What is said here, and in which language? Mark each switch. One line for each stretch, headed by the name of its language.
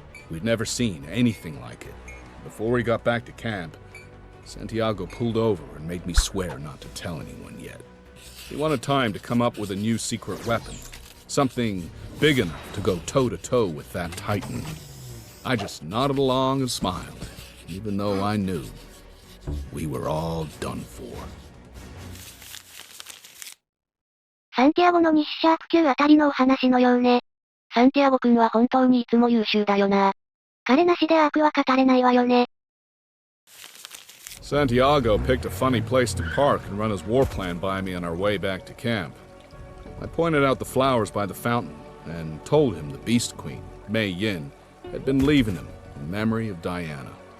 English: We'd never seen anything like it. Before we got back to camp, Santiago pulled over and made me swear not to tell anyone yet. He wanted time to come up with a new secret weapon, something big enough to go toe-to-toe with that Titan. I just nodded along and smiled, even though I knew we were all done for.
Japanese: サンティアゴの西シャープ級あたりのお話のようね。サンティアゴ君は本当にいつも優秀だよな。彼なしでアークは語れないわよね。
English: Santiago picked a funny place to park and run his war plan by me on our way back to camp. I pointed out the flowers by the fountain and told him the Beast Queen, Mei Yin, had been leaving him in memory of Diana.